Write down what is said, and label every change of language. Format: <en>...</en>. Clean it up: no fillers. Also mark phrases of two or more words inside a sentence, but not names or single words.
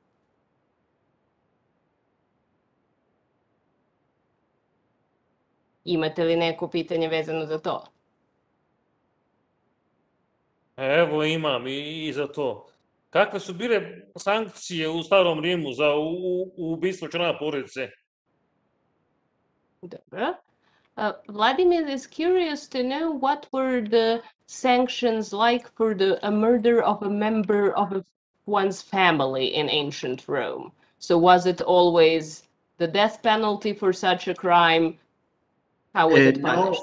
<sr>Imate li neko pitanje vezano za to? Evo imam i za to. Kakve su bile sankcije u Starom Rimu za ubistvo člana porodice? Dobro.</sr> <en>Vladimir is curious to know what were the sanctions like for a murder of a member of one's family in ancient Rome. So was it always the death penalty for such a crime? How was it punished?</en>